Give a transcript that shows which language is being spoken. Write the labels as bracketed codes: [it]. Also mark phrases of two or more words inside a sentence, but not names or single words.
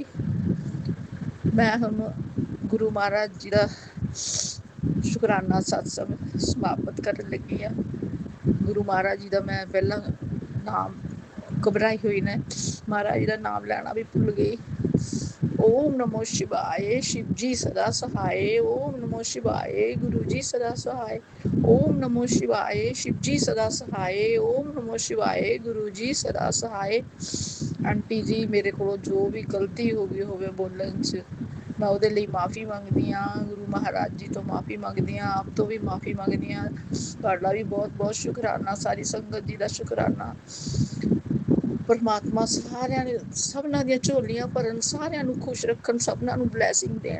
[pa] ਮੈਂ ਹੁਣ ਗੁਰੂ ਮਹਾਰਾਜ ਜੀ ਦਾ ਸ਼ੁਕਰਾਨਾ ਸਤਸੰਗ ਸਮਾਪਤ ਕਰਨ ਲੱਗੀ ਹਾਂ। ਗੁਰੂ ਮਹਾਰਾਜ ਜੀ ਦਾ ਮੈਂ ਪਹਿਲਾਂ ਨਾਮ, ਘਬਰਾਈ ਹੋਈ ਨੇ, ਮਹਾਰਾਜ ਜੀ ਦਾ ਨਾਮ ਲੈਣਾ ਵੀ ਭੁੱਲ ਗਈ। ਓਮ ਨਮੋ ਸ਼ਿਵਾਏ, ਸ਼ਿਵ ਜੀ ਸਦਾ ਸਹਾਏ। ਓਮ ਨਮੋ ਸ਼ਿਵਾਏ, ਗੁਰੂ ਜੀ ਸਦਾ ਸਹਾਏ। ਓਮ ਨਮੋ ਸ਼ਿਵਾਏ, ਸ਼ਿਵਜੀ ਸਦਾ ਸਹਾਏ। ਓਮ ਨਮੋ ਸ਼ਿਵਾਏ, ਗੁਰੂ ਜੀ ਸਦਾ ਸਹਾਏ। ਆਂਟੀ ਜੀ ਮੇਰੇ ਕੋ ਜੋ ਭੀ ਗਲਤੀ ਹੋ ਗਈ ਹੋਵੇ ਬੋਲਨ ਚ ਮੈਂ ਉਹਦੇ ਲਈ ਮਾਫੀ ਮੰਗਦੀ ਆ। ਗੁਰੂ ਮਹਾਰਾਜ ਜੀ ਤੋਂ ਮਾਫੀ ਮੰਗਦੀ ਆ, ਆਪ ਤੋਂ ਵੀ ਮਾਫੀ ਮੰਗਦੀ ਆ। ਤੁਹਾਡਾ ਵੀ ਬਹੁਤ ਬਹੁਤ ਸ਼ੁਕਰਾਨਾ, ਸਾਰੀ ਸੰਗਤ ਜੀ ਦਾ ਸ਼ੁਕਰਾਨਾ। ਪਰਮਾਤਮਾ ਸਾਰਿਆਂ ਨੇ ਸਭਨਾਂ ਦੀਆਂ ਝੋਲੀਆਂ ਭਰਨ, ਸਾਰਿਆਂ ਨੂੰ ਖੁਸ਼ ਰੱਖਣ, ਸਭਨਾਂ ਨੂੰ ਬਲੈਸਿੰਗ ਦੇਣ।